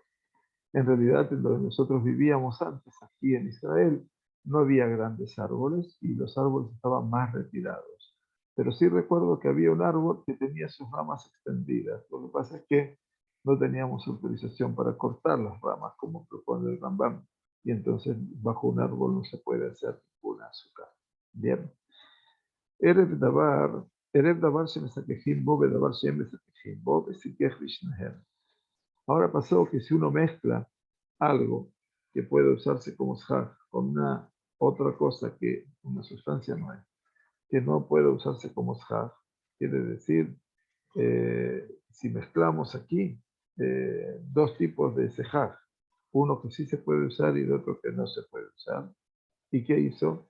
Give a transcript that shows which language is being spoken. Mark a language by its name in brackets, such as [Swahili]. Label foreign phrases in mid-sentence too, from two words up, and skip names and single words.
[Spanish] En realidad, en donde nosotros vivíamos antes, aquí en Israel, no había grandes árboles y los árboles estaban más retirados. Pero sí recuerdo que había un árbol que tenía sus ramas extendidas. Lo que pasa es que no teníamos autorización para cortar las ramas, como propone el Rambam. Y entonces, bajo un árbol no se puede hacer ninguna azúcar. Bien. [Hebrew] ערב דבר שמסככים בו ודבר שהם מסככים בו, וסיכך בשניהם. [Spanish] Ahora pasó que si uno mezcla algo que puede usarse como shaj con una otra cosa que una sustancia no es, que no puede usarse como shaj, quiere decir, si mezclamos aquí dos tipos de shaj, uno que sí se puede usar y el otro que no se puede usar, ¿y qué hizo?